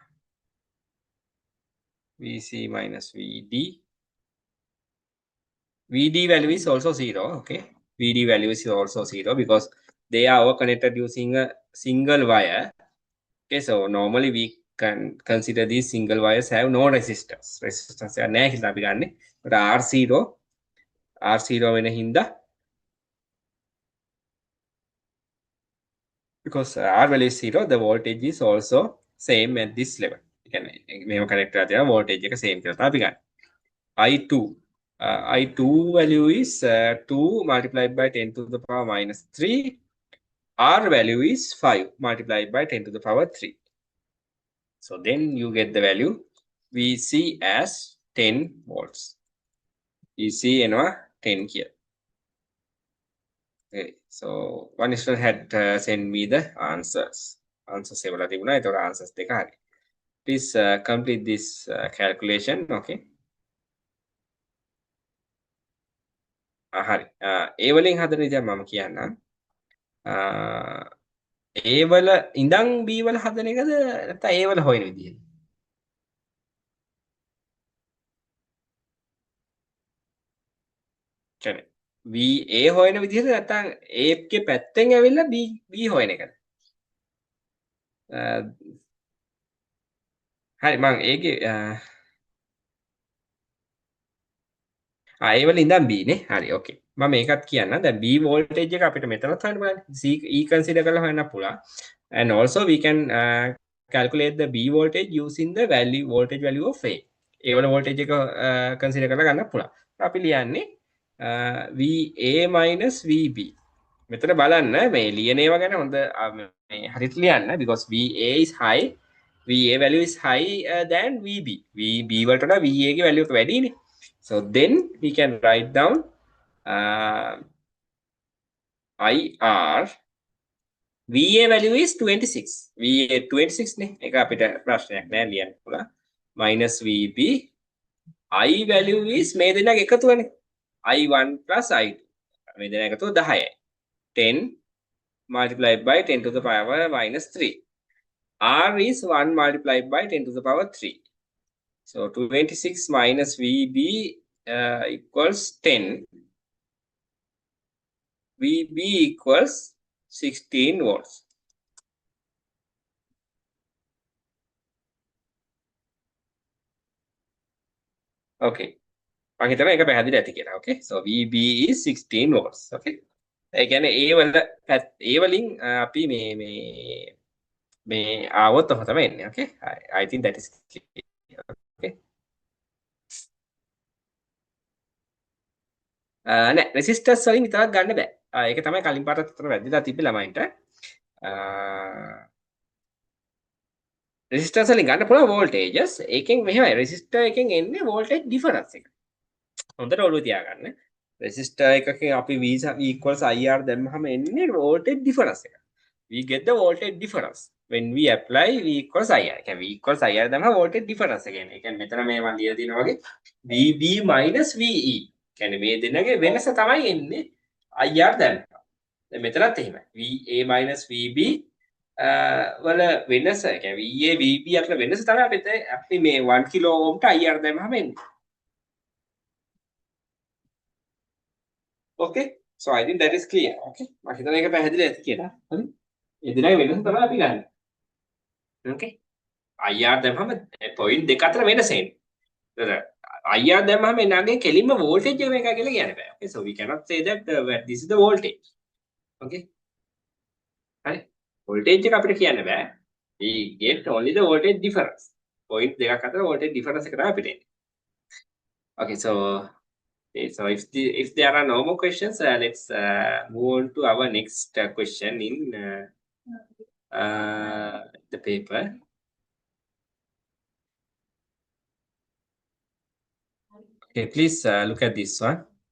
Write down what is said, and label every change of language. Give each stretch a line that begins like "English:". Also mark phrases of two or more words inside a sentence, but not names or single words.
English: VC minus VD. VD value is also 0. Okay. VD value is also 0 because they are all connected using a single wire. Okay. So normally we can consider these single wires have no resistance. Resistance are
Sinhala: නැහැ කියලා අපි ගන්නෙ.
English: but R0
Sinhala: වෙන හින්දා
English: because R value is 0, the voltage is also same at this level.
Sinhala: මේව connect කරලා තියෙනවා voltage එක same කියලා තමයි අපි ගන්න.
English: I2. I2 value is 2 multiplied by 10 to the power minus 3. R value is 5 multiplied by 10 to the power 3. So then you get the value VC as 10 volts.
Sinhala: VC එනවා 10 here.
English: Okay, so one student had sent me the answers.
Sinhala: Answers එවලා තිබුණා. ඒතකොට answers දෙක හරි.
English: Please complete this calculation.
Sinhala: Okay. හරි. A වලින් හදන විදිහ මම කියන්නම්. A වල ඉඳන් B වල හදන එකද නැත්නම් A වල හොයන විදිහද? කියන්නේ VA හොයන විදිහද නැත්නම් A එකේ පැත්තෙන් ඇවිල්ලා B හොයන එකද? හරි මම ඒකේ ඒ වල ඉඳන් B නේ. හරි ඕකේ. මම මේකත් කියන්නම්. දැන් B voltage එක අපිට මෙතනත් හොයන්න බලන්න. E consider කරලා හොයන්න පුළුවන්.
English: And also we can calculate the B voltage using the voltage value of A.
Sinhala: ඒ වල voltage එක consider කරලා ගන්න පුළුවන්. අපි ලියන්නේ VA minus VB. මෙතන බලන්න මේ ලියන ඒවා ගැන හොඳ මේ හරියට ලියන්න
English: because VA is high. VA value is higher than VB.
Sinhala: VB වලට වඩා VA ගේ value එක වැඩිනේ.
English: So then we can write down IR. VA value is 26. VA 26 නේ.
Sinhala: ඒක අපිට ප්‍රශ්නයක් නෑ ලියන්න පුළුවන්.
English: Minus VB. I value is
Sinhala: මේ දෙන්නගේ එකතුවනේ.
English: I1 plus I2.
Sinhala: මේ දෙන්න එකතුව 10යි.
English: 10 multiplied by 10 to the power minus 3. R is 1 multiplied by 10 to the power 3. So 26 minus VB equals 10. VB equals 16 volts. Okay.
Sinhala: මම හිතනවා ඒක පැහැදිලි ඇති කියලා.
English: Okay. So VB is 16 volts. Okay.
Sinhala: ඒ කියන්නේ A වලින් අපි මේ ආවොත් ඔහොම තමයි එන්නේ.
English: Okay. I think that is clear. Okay.
Sinhala: නෑ රෙසිස්ටර්ස් වලින් විතරක් ගන්න බෑ. ඒක තමයි කලින් පාරත් උතර වැරදිලා තිබ්බේ ළමයින්ට. රෙසිස්ටර්ස් වලින් ගන්න පුළුවන් වෝල්ටේජස්. ඒකෙන් මෙහෙමයි රෙසිස්ටර් එකෙන් එන්නේ
English: voltage difference
Sinhala: එක. හොඳට ඔළුව තියාගන්න. රෙසිස්ටර් එකකින් අපි
English: V equals IR
Sinhala: දැම්මහම එන්නේ
English: voltage difference
Sinhala: එක.
English: We get the voltage difference when we apply V equals IR.
Sinhala: කියන්නේ
English: V equals IR
Sinhala: දැම්මම
English: voltage difference
Sinhala: එක එන්නේ. ඒ කියන්නේ මෙතන මේ මම ලියලා තියෙනවා වගේ VB minus VE. කියන්නේ මේ දෙන්නගේ වෙනස තමයි එන්නේ IR දැම්මම. දැන් මෙතනත් එහෙමයි. VA minus VB වල වෙනස කියන්නේ VA VB අතර වෙනස තමයි අපි මේ 1 කිලෝ ඕම්ට IR දැම්මම එන්නේ.
English: Okay, so I think that is clear.
Sinhala: Okay, මම හිතන එක පැහැදිලි ඇති කියලා. හරි. ඒ දෙනගේ වෙනස තමයි අපි ගන්න.
English: Okay.
Sinhala: IR දැම්මම පොයින්ට් දෙක අතර වෙනස එන්නේ. IR දැම්මම එනගේ කෙලින්ම වෝල්ටේජ් එක මේකයි කියලා කියන්න බෑ.
English: Okay, so we cannot say that this is the voltage.
Sinhala: Okay. හරි. voltage එක අපිට කියන්න බෑ.
English: We get only the voltage difference.
Sinhala: පොයින්ට් දෙකක් අතර
English: voltage difference
Sinhala: එක තමයි අපිට එන්නේ.
English: Okay, so if there are no more questions, let's move on to our next question in the paper. Okay, please look at this one.